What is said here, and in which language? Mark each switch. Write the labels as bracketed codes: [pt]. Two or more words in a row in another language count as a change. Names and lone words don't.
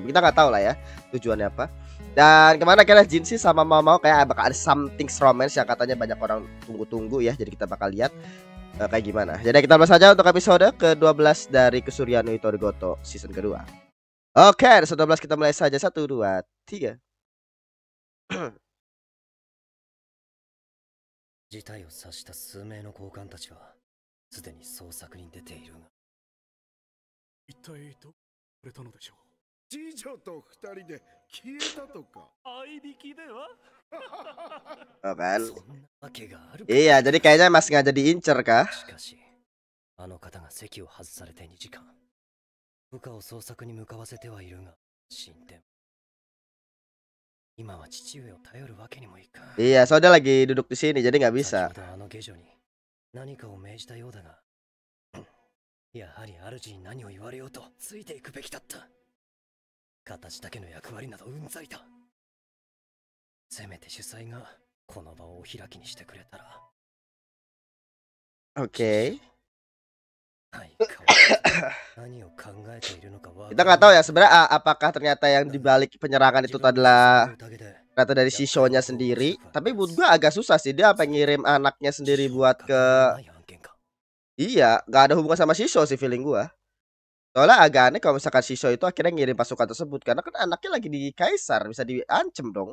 [id] Tapi kita nggak tahu lah ya tujuannya apa. Dan kemana kira Jinshi sama Mau kayak bakal ada [en] something romance [id] yang katanya banyak orang tunggu-tunggu ya. Jadi kita bakal lihat kayak gimana. Jadi kita bahas saja untuk episode ke-12 dari Kusurya no Hitori Goto season kedua. Oke, episode 12 kita mulai saja. 1, 2, 3. [ja] 事態を察した数名の高官たちはすでに捜索に出ているが、一体どこれたのでしょう。次女と二人で消えたとか。合いびきでは [id] Oh kan? [ja] そんなわけがあるか。 [id] Iya, jadi kayaknya masih nggak jadi incer kah? [ja] しかしあの方が席を外されて2時間、部下を捜索に向かわせてはいるが進展。今は父上を頼るわけにもいかん。 [id] Iya, soalnya lagi duduk di sini jadi nggak [ja] 先 [id] bisa. [ja] ほどあの下女に何かを命じたようだが、やはり主に何を言われようとついていくべきだった。形だけの役割などうんざりだ。せめて主催がこの場をお開きにしてくれたら。 [id] Oke. [ja] はい、何を考えているのかわ [id] Kita nggak tahu ya sebenarnya apakah ternyata yang dibalik penyerangan itu adalah ternyata dari Shishonya sendiri. Tapi buat gua agak susah sih, dia apa ngirim anaknya sendiri buat ke. Iya, nggak ada hubungan sama Shisho sih feeling gua. Soalnya agak aneh kalau misalkan Shisho itu akhirnya ngirim pasukan tersebut, karena kan anaknya lagi di Kaisar, bisa diancem dong.